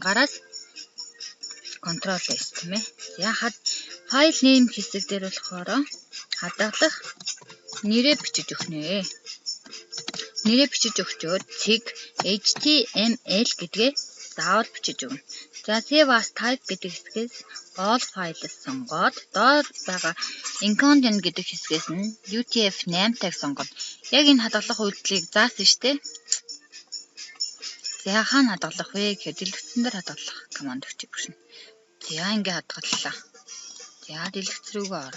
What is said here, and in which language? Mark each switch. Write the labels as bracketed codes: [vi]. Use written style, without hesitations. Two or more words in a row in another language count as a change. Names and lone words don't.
[mn] Гараас Ctrl S тийм ээ. За файл name хэсэг дээр болохоор хадгалах нэрээ бичиж өгөх нэ. Нэрээ бичиж өгчөөд цэг HTML гэдгээ заавал бичиж өгнө. За [en] save as type [mn] гэдэг хэсгээс [en] all files [mn] сонгоод доор байгаа incontent гэдэг хэсгээс нь UTF-8 сонгоод яг энэ хадгалах үйлдэлийг заасан штэ. За хаана хадгалах вэ гэхээр дэлгэцэн дээр хадгалах команд өчиг гүшин. За ингээ хадгаллаа. За дэлгэц рүүгээ орно.